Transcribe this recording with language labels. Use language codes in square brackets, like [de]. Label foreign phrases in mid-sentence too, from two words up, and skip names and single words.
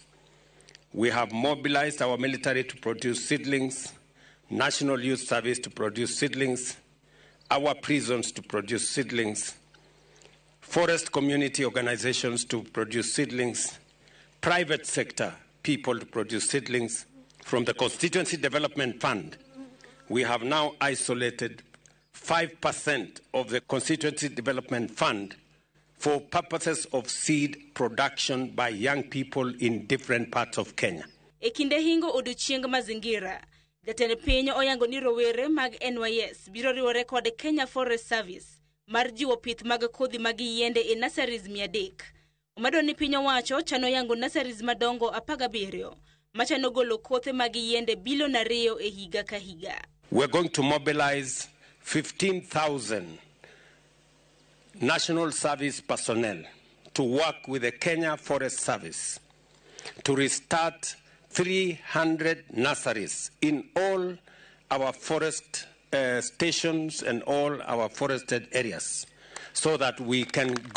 [en] We have mobilized our military to produce seedlings, National Youth Service to produce seedlings, our prisons to produce seedlings, forest community organizations to produce seedlings, private sector people to produce seedlings. From the Constituency Development Fund, we have now isolated 5% of the Constituency Development Fund for purposes of seed production by young people in different parts of Kenya. [luo] E kinde hingo odiochieng' mazingira, jatend piny oyango ni rowere mag NYS biro riwore kod Kenya Forest Service mar jiwo pith mag kodhi mag yiende e nurseries 300. Omedo ni piny owacho chano yango nurseries madongo 17 machano golo kothe mag yiende bilion 2 e higa ka higa. [en] We're going to mobilize 15,000 National Service personnel to work with the Kenya Forest Service to restart 300 nurseries in all our forest stations and all our forested areas, so that we can